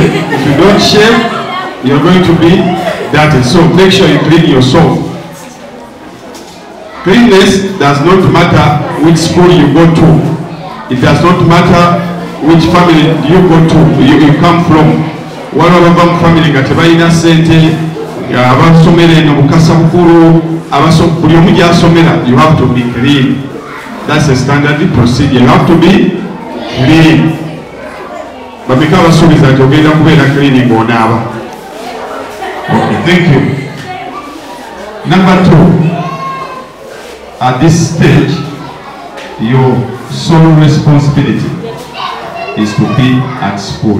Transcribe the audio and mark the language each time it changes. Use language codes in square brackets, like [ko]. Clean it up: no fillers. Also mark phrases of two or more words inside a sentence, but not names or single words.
[en] If you don't shave, you're going to be dirty. So make sure you clean yourself. Cleanliness does not matter which school you go to. It does not matter which family you go to, you come from. Whatever family got a [lg] sente, abasomere no bukasa bukuru, buli omu gy'asomera, [en] you have to be clean. That's a standard procedure. You have to be clean. But because of that, you're going to be cleaning on our. Okay, thank you. Number 2. At this stage, your sole responsibility is to be at school.